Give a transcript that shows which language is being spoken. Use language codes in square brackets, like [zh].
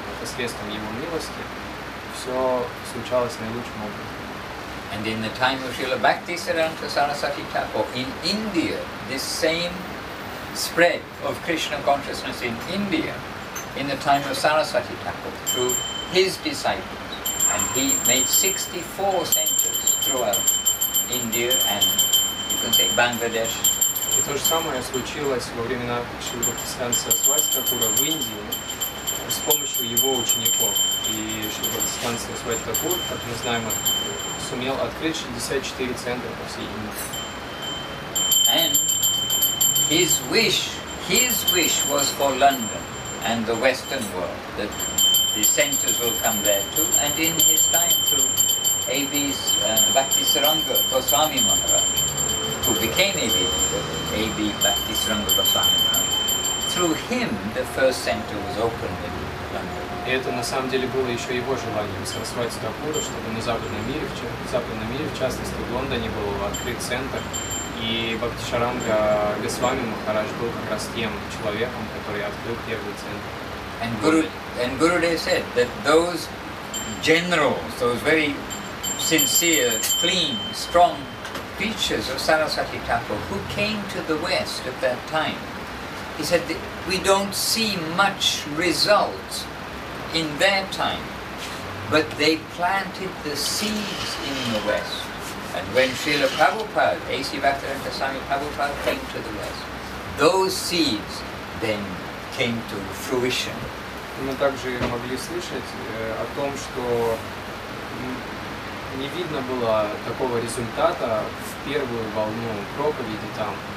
[ru] Но посредством его милости все случалось наилучшим образом. [en] And in the time of Srila Bhaktivinoda Saraswati Thakur in India, this same spread of Krishna consciousness in India, in the time of Saraswati Thakur, through his disciples, and he made 64 centers throughout India and you can say Bangladesh. [ru] И то же самое случилось во времена Шрила Бхактиведанты Сарасвати Такура в Индии с помощью его учеников. И Шрила Бхактиведанты Сарасвати Такур, как мы знаем, сумел открыть 64 центра по всей Индии. [en] And his wish was for London and the Western world, that the centers will come there too. And in his time, through A.B.'s Bhaktisaranga Goswami Maharaj, who became A.B. Bhaktisaranga Goswami Maharaj, through him the first center was opened in London. [ru] И это на самом деле было еще его желанием Сарасвати Такура, чтобы на западном мире, в частности в Лондоне, был открыт центр. И Бхактишаранга Госвами Махарадж был как раз тем человеком, который открыл первый центр. [en] And Gurudev said that those generals, those very sincere, clean, strong preachers of Saraswati Thakur who came to the West at that time, he said that we don't see much result in their time, but they planted the seeds in the West. And when Srila Prabhupada, A.C. Bhaktivinoda Swami Prabhupada came to the West, those seeds then came to fruition. [ru] Мы также могли слышать о том, что не видно было такого результата в первую волну проповеди там.